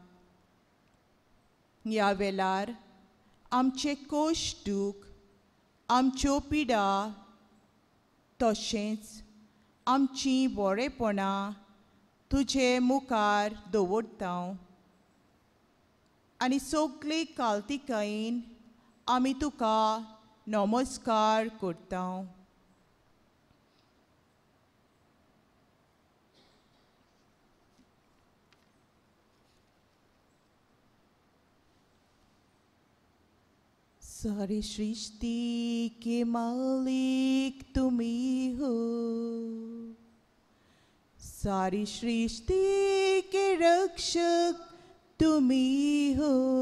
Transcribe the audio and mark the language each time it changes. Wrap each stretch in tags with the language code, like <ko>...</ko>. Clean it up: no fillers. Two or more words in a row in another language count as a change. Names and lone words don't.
<kok>ह्या वेळार आमचे कोश्ट दूख आमच्यो पिडा तशेंच आमची बरेपणां तुजे मुखार दवरता आनी सगळे काल्तिकायेन आमी तुका नमस्कार करता</kok> <hi>सारी सृष्टि के मालिक तुम्ही हो सारी सृष्टि के रक्षक तुम्ही हो</hi>